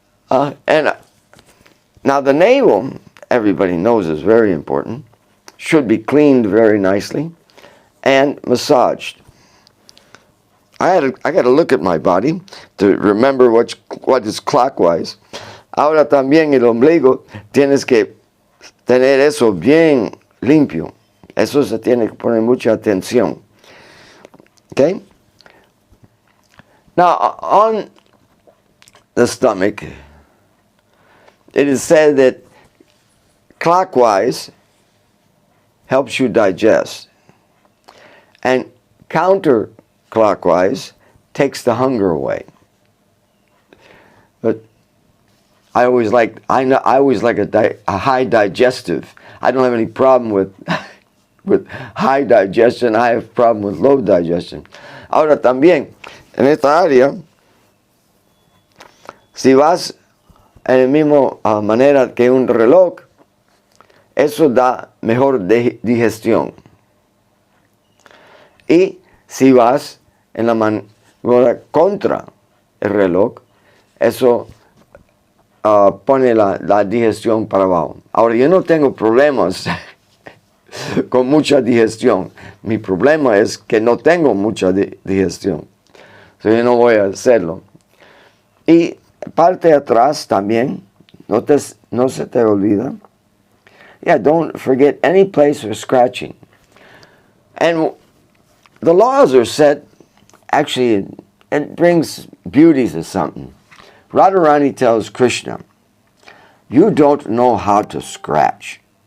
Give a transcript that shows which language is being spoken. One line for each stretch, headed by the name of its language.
English: And now the navel, everybody knows, is very important. Should be cleaned very nicely and massaged. I got to look at my body to remember what is clockwise.
Spanish: Ahora también el ombligo tienes que tener eso bien limpio. Eso se tiene que poner mucha atención.
English: Okay? Now, on the stomach, it is said that clockwise helps you digest, and counterclockwise takes the hunger away. But I always like a high digestive. I don't have any problem with with high digestion. I have problem with low digestion.
Spanish: Ahora también, en esta área, si vas en la misma manera que un reloj, eso da mejor digestión. Y si vas en la manera contra el reloj, eso pone la digestión para abajo. Ahora, yo no tengo problemas con mucha digestión. Mi problema es que no tengo mucha digestión. So, yo no voy a hacerlo. Y parte de atrás también, no se te olvida.
English: Yeah, don't forget any place or scratching. And the laws are set, actually, it brings beauty to something. Radharani tells Krishna, you don't know how to scratch.